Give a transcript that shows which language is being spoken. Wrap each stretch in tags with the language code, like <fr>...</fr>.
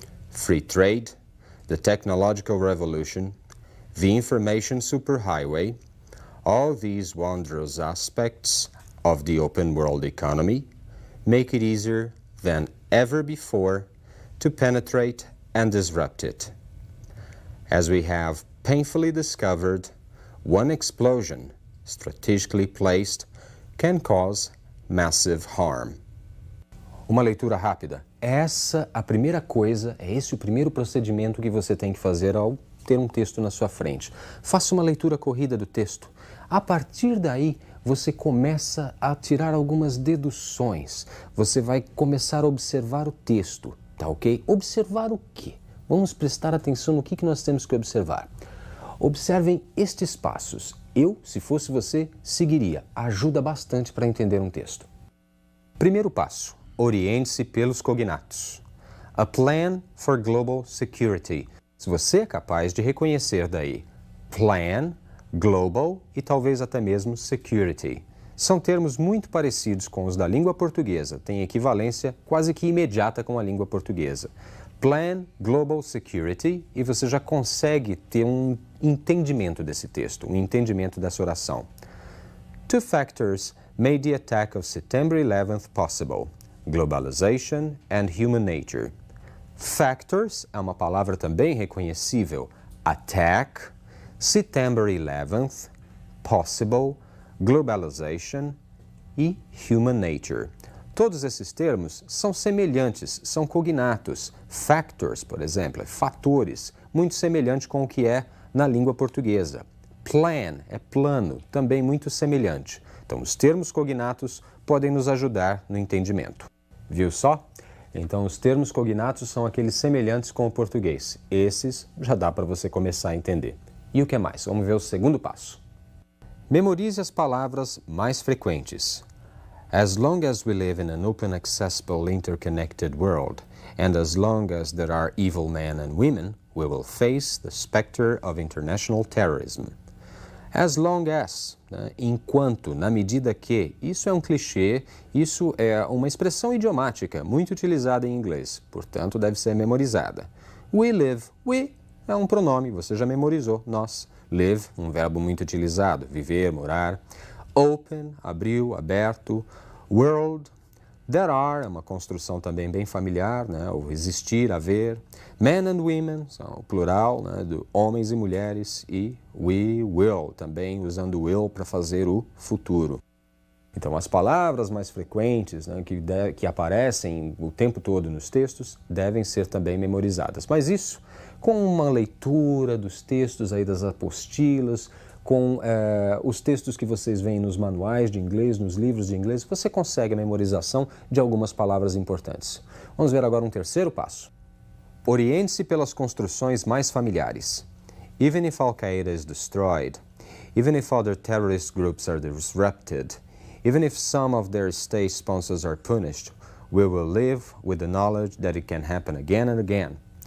<en>Free trade, the technological revolution, the information superhighway, all these wondrous aspects of the open world economy make it easier than ever before to penetrate and disrupt it. As we have painfully discovered, one explosion, strategically placed, can cause massive harm.</en> <pt>Uma leitura rápida. Essa a primeira coisa, é esse o primeiro procedimento que você tem que fazer ao ter um texto na sua frente. Faça uma leitura corrida do texto. A partir daí, você começa a tirar algumas deduções. Você vai começar a observar o texto, tá ok? Observar o quê? Vamos prestar atenção no que nós temos que observar. Observem estes passos. Eu, se fosse você, seguiria. Ajuda bastante para entender um texto. Primeiro passo. Oriente-se pelos cognatos.</pt> <en>A Plan for Global Security.</en> <pt>Se você é capaz de reconhecer daí Plan, Global e talvez até mesmo Security. São termos muito parecidos com os da língua portuguesa, têm equivalência quase que imediata com a língua portuguesa. Plan, Global Security, e você já consegue ter um entendimento desse texto, um entendimento dessa oração.</pt> <en>Two factors made the attack of September 11th possible: globalization and human nature.</en> <pt>Factors é uma palavra também reconhecível.</pt> <en>Attack, September 11th, possible, globalization e human nature.</en> <pt>Todos esses termos são semelhantes, são cognatos. Factors, por exemplo, é fatores, muito semelhante com o que é na língua portuguesa. Plan é plano, também muito semelhante. Então, os termos cognatos podem nos ajudar no entendimento. Viu só? Então, os termos cognatos são aqueles semelhantes com o português. Esses já dá para você começar a entender. E o que mais? Vamos ver o segundo passo. Memorize as palavras mais frequentes.</pt> <en>As long as we live in an open, accessible, interconnected world, and as long as there are evil men and women, we will face the specter of international terrorism.</en> <pt>As long as, né, enquanto, na medida que, isso é um clichê, isso é uma expressão idiomática muito utilizada em inglês, portanto deve ser memorizada. We live, we é um pronome, você já memorizou, nós. Live, um verbo muito utilizado, viver, morar. Open, abriu, aberto. World, there are, é uma construção também bem familiar, né? O existir, haver. Men and women, são o plural, né? Do homens e mulheres. E we will, também usando will para fazer o futuro. Então, as palavras mais frequentes, né, que aparecem o tempo todo nos textos devem ser também memorizadas. Mas isso, com uma leitura dos textos aí das apostilas, com os textos que vocês veem nos manuais de inglês, nos livros de inglês, você consegue a memorização de algumas palavras importantes. Vamos ver agora um terceiro passo. Oriente-se pelas construções mais familiares.</pt> <en>Even if Al-Qaeda is destroyed, even if other terrorist groups are disrupted, even if some of their state sponsors are punished, we will live with the knowledge that it can happen again and again.</en>